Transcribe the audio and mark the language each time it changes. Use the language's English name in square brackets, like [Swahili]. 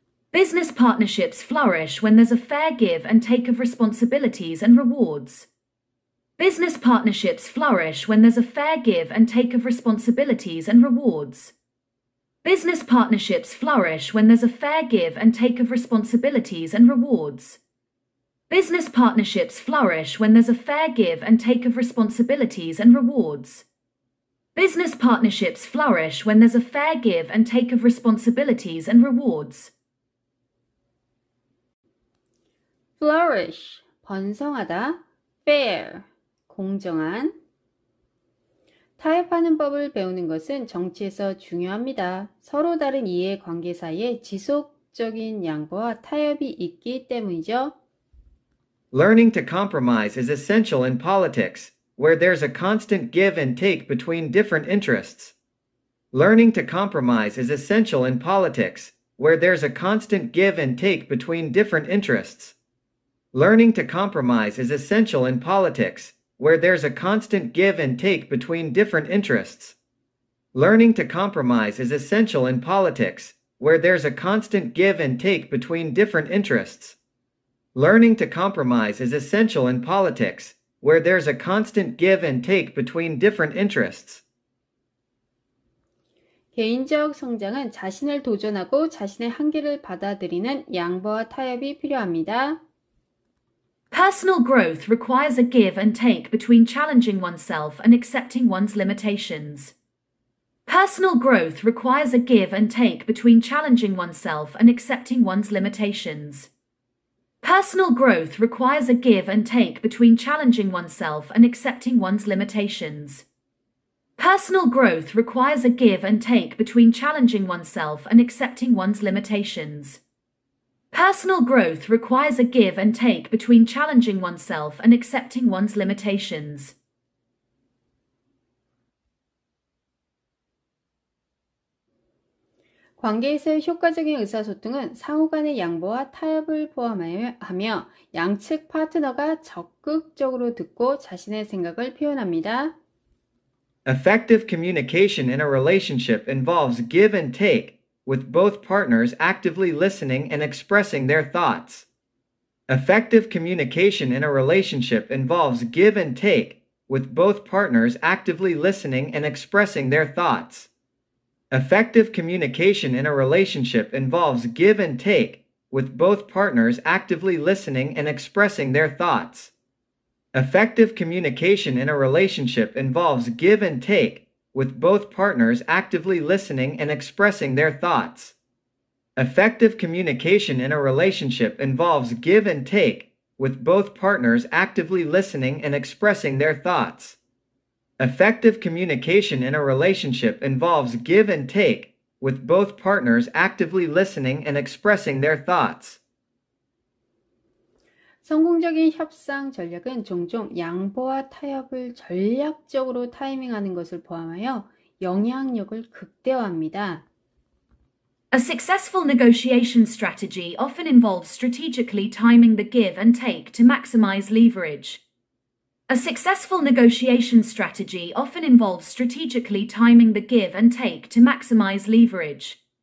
[English] Business partnerships flourish when there's a fair give and take of responsibilities and rewards. Business partnerships flourish when there's a fair give and take of responsibilities and rewards. Business partnerships flourish when there's a fair give and take of responsibilities and rewards. Business partnerships flourish when there's a fair give and take of responsibilities and rewards. Business partnerships flourish when there's a fair give and take of responsibilities and rewards. [Korean] flourish, 번성하다. fair, 공정한. 타협하는 법을 배우는 것은 정치에서 중요합니다. 서로 다른 이해 관계 사이에 지속적인 양보와 타협이 있기 때문이죠. [English] Learning to compromise is essential in politics, where there's a constant give and take between different interests. Learning to compromise is essential in politics, where there's a constant give and take between different interests. Learning to compromise is essential in politics, where there's a constant give and take between different interests. Learning to compromise is essential in politics, where there's a constant give and take between different interests. Learning to compromise is essential in politics, where there's a constant give and take between different interests. [Korean] 개인적 성장은 자신을 도전하고 자신의 한계를 받아들이는 양보와 타협이 필요합니다. [English] Personal growth requires a give and take between challenging oneself and accepting one's limitations. Personal growth requires a give and take between challenging oneself and accepting one's limitations. Personal growth requires a give and take between challenging oneself and accepting one's limitations. Personal growth requires a give and take between challenging oneself and accepting one's limitations. Personal growth requires a give and take between challenging oneself and accepting one's limitations. [Korean] 관계에서의 효과적인 의사소통은 상호 간의 양보와 타협을 포함하며 양측 파트너가 적극적으로 듣고 자신의 생각을 표현합니다. [English] Effective communication in a relationship involves give and take, with both partners actively listening and expressing their thoughts. Effective communication in a relationship involves give and take, with both partners actively listening and expressing their thoughts. Effective communication in a relationship involves give and take, with both partners actively listening and expressing their thoughts. Effective communication in a relationship involves give and take, with both partners actively listening and expressing their thoughts. Effective communication in a relationship involves give and take, with both partners actively listening and expressing their thoughts. Effective communication in a relationship involves give and take, with both partners actively listening and expressing their thoughts. [Korean] 성공적인 협상 전략은 종종 양보와 타협을 전략적으로 타이밍하는 것을 포함하여 영향력을 극대화합니다. [English] A successful negotiation strategy often involves strategically timing the give and take to maximize leverage. A successful negotiation strategy often involves strategically timing the give and take to maximize leverage.